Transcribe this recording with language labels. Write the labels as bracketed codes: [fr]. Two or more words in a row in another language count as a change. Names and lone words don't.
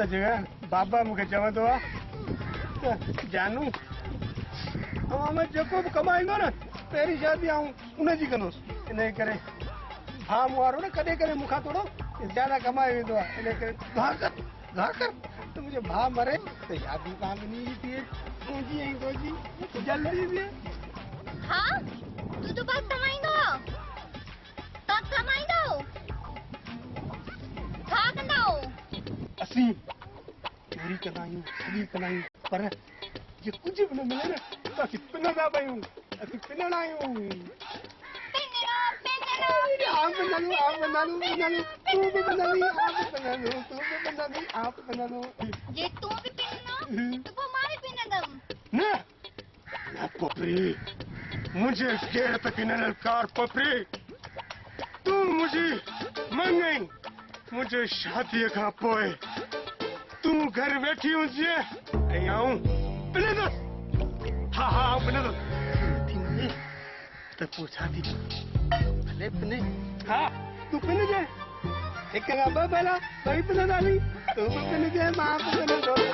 [sd] जगह बाबा मूंखे चवंदो आहे जानू मैं जेको भी कमाईंदो न पहिरीं शादी आऊं उनजी कंदुसि इन करे भाउ वारो न कॾहिं कॾहिं मूंखां थोरो ज्यादा कमाए वेंदो आहे इन करे दुआ कर त मुंहिंजो भाउ मरे त शादी कामनी थिए मुंहिंजी ऐं तुंहिंजी जल्दी थिए हाँ तू तो बस कमाईंदो छा कंदा असीं चोरी कंदा आहियूं ठगी कंदा आहियूं पर जे कुझु बि न मिले न त असीं पिनंदा बि आहियूं असीं पिनंदा आहियूं तूं बि पिनंदी जे तू भी पिननो तो पोइ मां भी पिनंदमि न पोपरी मुझे केर त पिनल कार पोपरी तूं मुंहिंजी मङई मुंहिंजे शादीअ खां पोइ तूं घर वेठी हुजे ऐं आऊं पिनंदुसि हा आऊं पिनंदुसि थींदे त पोइ छा थी भले पिने हा तूं पिनजे हिक खां ॿ भेरा ॿई पिनंदासीं तूं बि पिनजे मां बि पिनंदो